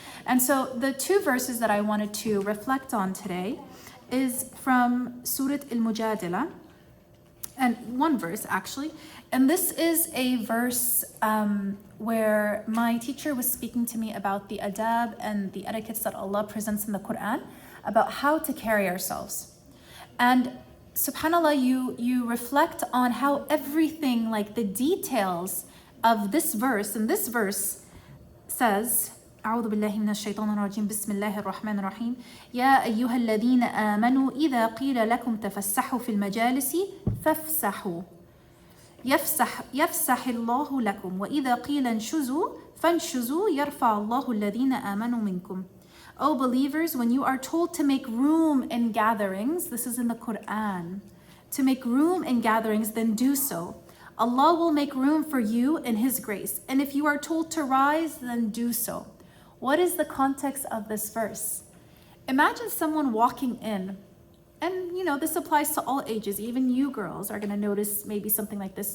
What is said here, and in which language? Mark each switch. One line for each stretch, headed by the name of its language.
English: And so the two verses that I wanted to reflect on today is from Surah Al-Mujadila, and one verse actually. And this is a verse where my teacher was speaking to me about the adab and the etiquettes that Allah presents in the Quran, about how to carry ourselves. And subhanAllah, you reflect on how everything, like the details of this verse, and this verse says,
Arabic: أعوذ بالله من الشيطان الرجيم بسم الله الرحمن الرحيم يا أيها الذين آمنوا إذا قيل لكم تفسحوا في المجالس فافسحوا يفسح الله لكم وإذا قيل انشزوا فانشزوا يرفع الله الذين آمنوا منكم.
English: O believers, when you are told to make room in gatherings, this is in the Quran, to make room in gatherings, then do so. Allah will make room for you in His grace. And if you are told to rise, then do so. What is the context of this verse? Imagine someone walking in, and this applies to all ages, even you girls are going to notice maybe something like this.